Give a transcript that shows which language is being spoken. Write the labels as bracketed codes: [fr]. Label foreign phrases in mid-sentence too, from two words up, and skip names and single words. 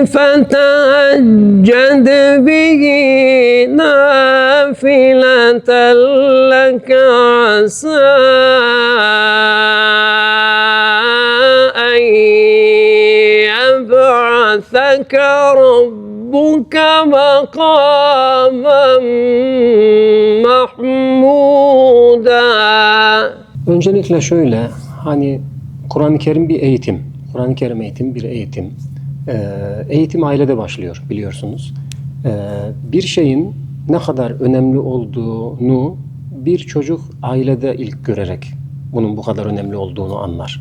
[ar] فتهجد به نافلة لك عسى أن يبعثك ربك مقاما محمودا. [tr] Öncelikle şöyle, Kur'an-ı Kerim bir eğitim. Kur'an-ı Kerim eğitim bir eğitim. Eğitim ailede başlıyor biliyorsunuz. Bir şeyin ne kadar önemli olduğunu bir çocuk ailede ilk görerek bunun bu kadar önemli olduğunu anlar.